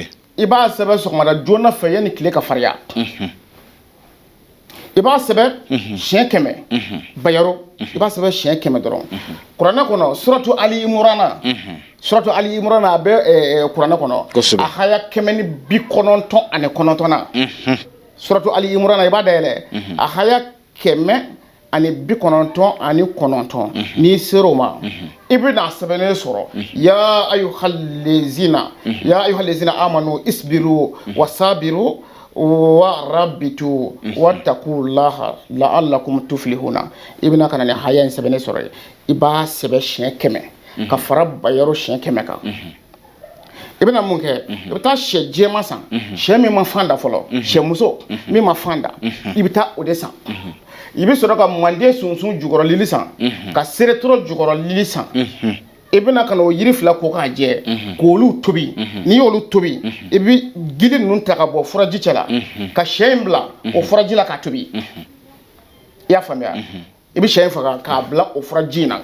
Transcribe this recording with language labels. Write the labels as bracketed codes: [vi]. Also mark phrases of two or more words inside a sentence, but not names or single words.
[bm] i b'a sɛbɛn sɔgɔmada joona fɛ yanni tile ka fariya i b'a sɛbɛn siɲɛ 100 bayaro i b'a sɛbɛn siɲɛ 100 dɔrɔn kuranɛ kɔnɔ suratu ali imurana a bɛ kuranɛ kɔnɔ a haya 199 na suratu ali imurana i b'a dayɛlɛ a haya 199 n'i ser'o ma i bɛna sɛbɛnnen sɔrɔ [ar] يا أيها الذين آمنوا اصبروا وصابروا ورابطوا واتقوا الله لعلكم تفلحون [bm] i bɛna kana ni haya in sɛbɛnnen sɔrɔ i b'a sɛbɛn siɲɛ 100 ka fara bayaro siɲɛ 100 kan i bɛna mun kɛ i bɛ taa sɛ jɛman san sɛ min ma fan da fɔlɔ sɛ muso min ma fan da i bɛ taa o de san i bɛ sɔrɔ ka manden sunsun jukɔrɔlili san ka seretɔrɔ jukɔrɔlili san i bɛna ka n'o yiri fila ko k'a jɛ k'olu tobi n'i y'olu tobi i bɛ gili ninnu ta ka bɔ furaji cɛ la ka sɛ in bila o furaji la k'a tobi i y'a faamuya i bɛ sɛ in faga k'a bila o furaji in na